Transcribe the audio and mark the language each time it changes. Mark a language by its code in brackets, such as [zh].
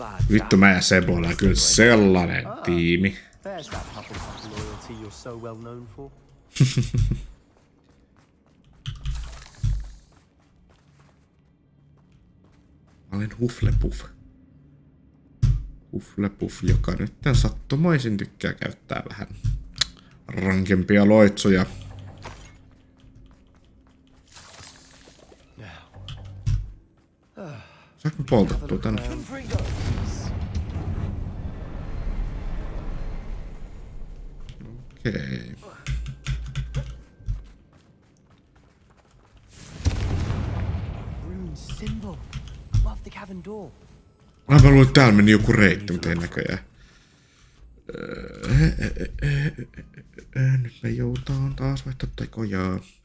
[fi] Vittu mä ja Sebo ollaan kyllä sellainen tiimi. [en] There's that Hufflepuff loyalty you're so well known for. [fi] Mä olen Hufflepuff. Hufflepuff, joka nyt sattumoisin tykkää käyttää vähän rankempia loitsuja. Saanko poltettua tänne? Okei. [en] Rune symbol above the cavern door. [fi] Mä luulen, että täällä meni joku reitti, mutta ei näköjään. Nyt me joutaan taas vaihtaa tekoja.